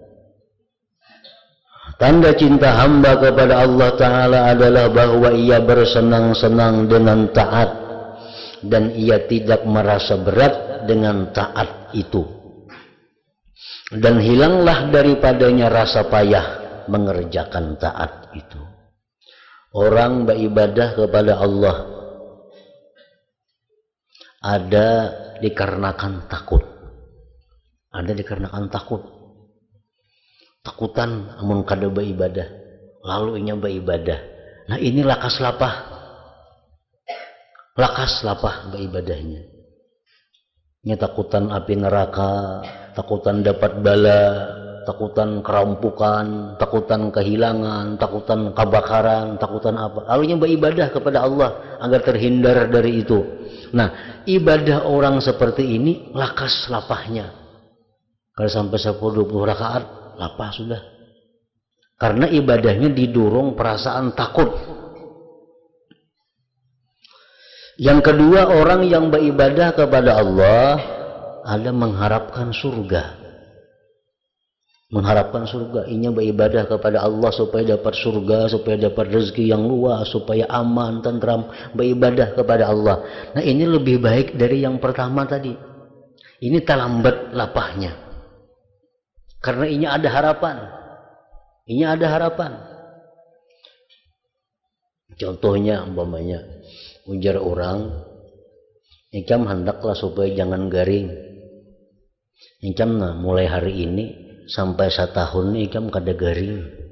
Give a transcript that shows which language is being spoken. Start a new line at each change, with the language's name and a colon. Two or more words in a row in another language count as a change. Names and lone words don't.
Indonesian: Tanda cinta hamba kepada Allah Ta'ala adalah bahwa ia bersenang-senang dengan taat dan ia tidak merasa berat dengan taat itu, dan hilanglah daripadanya rasa payah mengerjakan taat itu. Orang beribadah kepada Allah ada dikarenakan takut, ada dikarenakan takut, takutan amun kada beribadah lalu inya beribadah.
Banjar: Nah, ini lakas lapah beribadahnya. Nya takutan api neraka, takutan dapat bala, takutan kerampukan, takutan kehilangan, takutan kebakaran, takutan apa.
Indonesian: Lalu nya beribadah kepada Allah agar terhindar dari itu.
Banjar: Nah, ibadah orang seperti ini lakas lapahnya. Kalau sampai 10-20 rakaat, lapah sudah.
Indonesian: Karena ibadahnya didorong perasaan takut. Yang kedua, orang yang beribadah kepada Allah ada mengharapkan surga. Mengharapkan surga, inya beribadah kepada Allah supaya dapat surga, supaya dapat rezeki yang luas, supaya aman, tentram, beribadah kepada Allah. Nah, ini lebih baik dari yang pertama tadi.
Banjar: Ini terlambat lapahnya.
Indonesian: Karena inya ada harapan. Inya ada harapan.
Banjar: Contohnya umpamanya ujar orang, ikam hendaklah supaya jangan garing. Ikam nah mulai hari ini sampai 1 tahun ikam kada garing.